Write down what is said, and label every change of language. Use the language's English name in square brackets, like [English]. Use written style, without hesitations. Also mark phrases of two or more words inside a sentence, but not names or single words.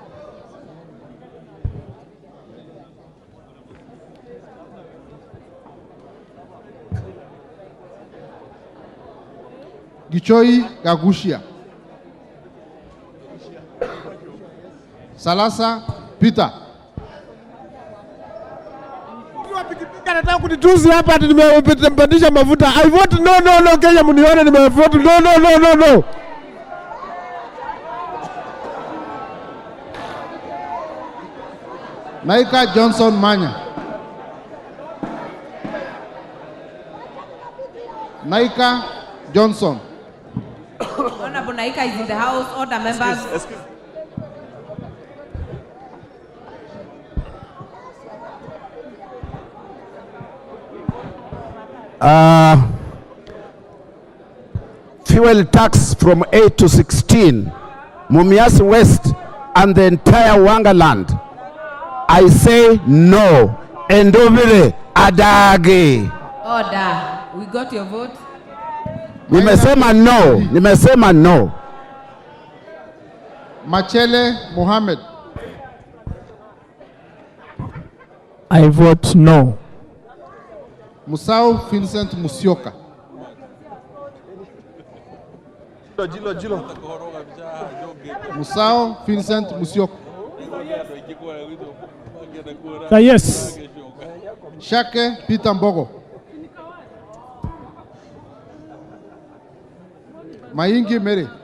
[Swahili] Gichoi Gagushia. Salasa Peter. Nataka kunitusi hapa ati nimepandisha mafuta. [English] I vote no. [Swahili] Kenya mnione nimevote no. [English] Naika Johnson Manya. Naika Johnson. Honorable Naika is in the house. Order, members. Excuse. Fuel tax from 8 to 16, Mumias West and the entire Wangaland. I say no. Endovile adage. Order. We got your vote. [Swahili] Nimesema no. [English] Machele Mohammed. I vote no. Musau Vincent Musioka. Musau Vincent Musioka. Yes. Shake Peter Mbogo. Maingi Mary.